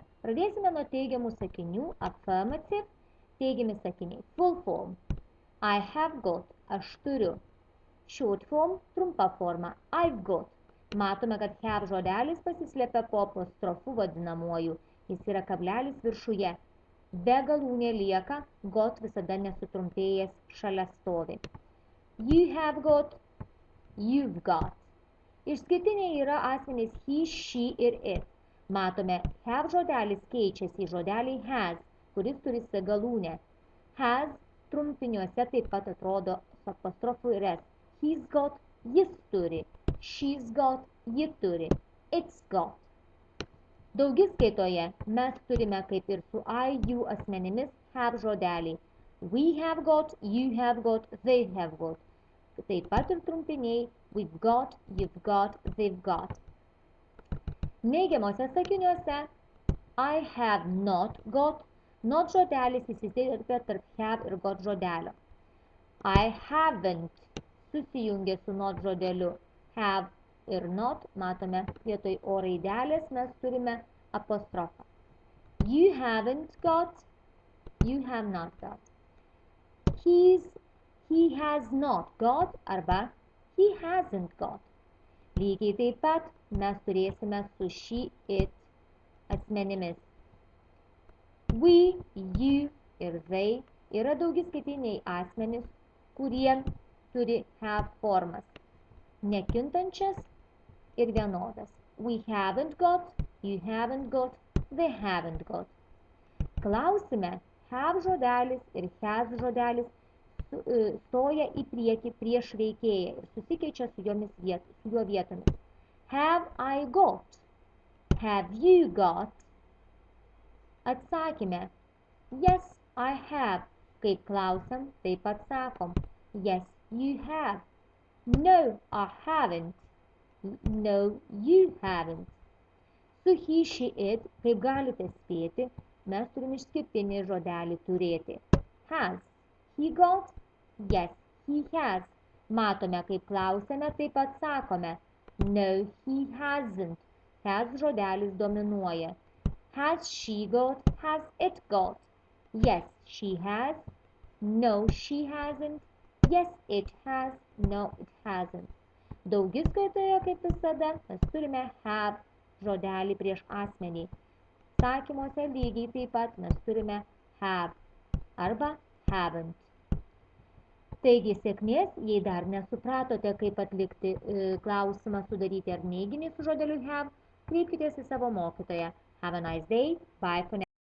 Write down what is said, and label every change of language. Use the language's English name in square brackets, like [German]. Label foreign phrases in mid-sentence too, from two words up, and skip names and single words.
[Lithuanian] Pradėsime nuo teigiamų sakinių. Affirmative, teigiami sakiniai. [English] Full form. I have got, [Lithuanian] aš turiu. [English] Short form, [Lithuanian] trumpa forma. [English] I've got. [Lithuanian] Matome, kad have žodelis pasislėpia po apostrofu vadinamuoju. Jis yra kablelis viršuje. Be galūnė lieka, got visada nesutrumpėjęs šalia stovi. [English] You have got, you've got. [Lithuanian] Išskirtiniai yra asmenys [English] he, she [Lithuanian] ir it. Matome, have žodelis keičiasi į žodelį has, kuris turi s galūnę. Has trumpiniuose taip pat atrodo su apostrofu ir s. [English] He's got, [Lithuanian] jis turi. [English] She's got, [Lithuanian] ji turi. [English] It's got. [Lithuanian] Daugiskaitoje mes turime kaip ir su [English] I, you [Lithuanian] asmenimis have žodelį. [English] We have got, you have got, they have got. [Lithuanian] Taip pat ir trumpiniai [English] we've got, you've got, they've got. [Lithuanian] Neigiamuose sakiniuose [English] I have not got, [Lithuanian] not žodelis įsiterpia tarp have ir got žodelio. [English] I haven't [Lithuanian] susijungia su not žodeliu. Have ir not, matome, vietoj o raidelės mes turime apostrofą. [English] You haven't got, you have not got. He has not got arba he hasn't got. [Lithuanian] Lygiai taip pat mes turėsime su [English] she, it [Lithuanian] asmenimis. [English] We, you [Lithuanian] ir they yra daugiskaitiniai asmenys, kurie turi have formas. Nekintančias ir vienodas. [English] We haven't got, you haven't got, they haven't got. [Lithuanian] Klausime have žodelis ir has žodelis stoja į priekį prieš veikėją ir susikeičia su jo vietomis. [English] Have I got? Have you got? Atsakime. Yes, I have. [Lithuanian] Kaip klausiam, taip atsakom. [English] Yes, you have. No, I haven't. No, you haven't. Su he, she, it, [Lithuanian] kaip galite spėti, mes turim išskirtinį žodelį turėti. [English] Has. He got? Yes, he has. [Lithuanian] Matome, kaip klausėme, taip atsakome. [English] No, he hasn't. Has [Lithuanian] žodelis dominuoja. [English] Has she got? Has it got? Yes, she has. No, she hasn't. Yes, it has. No, it hasn't. [Lithuanian] Daugiskaitoje, kaip visada, mes turime have žodelį prieš asmenį. Sakymuose lygiai taip pat mes turime have arba haven't. Taigi sėkmės, jei dar nesupratote, kaip atlikti klausimą sudaryti ar neiginį su žodeliu have, kreipkitės į savo mokytoją. [English] Have a nice day. Bye for now.